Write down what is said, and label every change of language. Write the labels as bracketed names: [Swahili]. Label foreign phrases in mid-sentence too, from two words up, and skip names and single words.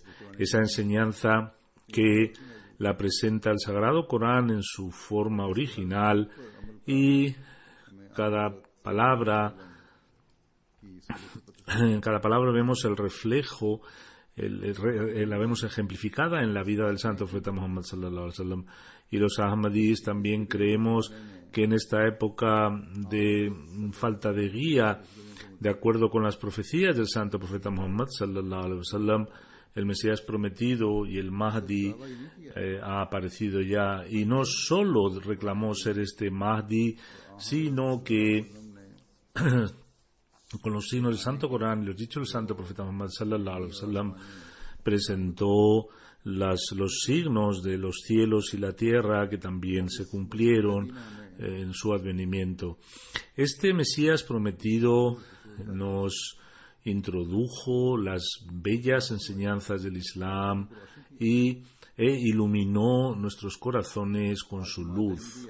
[Spanish] Esa enseñanza que la presenta el Sagrado Corán en su forma original, y en cada palabra vemos el reflejo, la vemos ejemplificada en la vida del Santo Profeta Muhammad [Arabic] صلى الله عليه وسلم. [Spanish] Y los Ahmadis también creemos que en esta época de falta de guía, de acuerdo con las profecías del Santo Profeta Muhammad [Arabic] صلى الله عليه وسلم, [Spanish] el Mesías prometido y el Mahdi ha aparecido ya, y no solo reclamó ser este Mahdi, sino que con los signos del Santo Corán y los dichos del Santo Profeta Muhammad [Arabic] صلى الله عليه وسلم [Spanish] presentó los signos de los cielos y la tierra, que también se cumplieron en su advenimiento. Este Mesías prometido nos introdujo las bellas enseñanzas del Islam e iluminó nuestros corazones con su luz.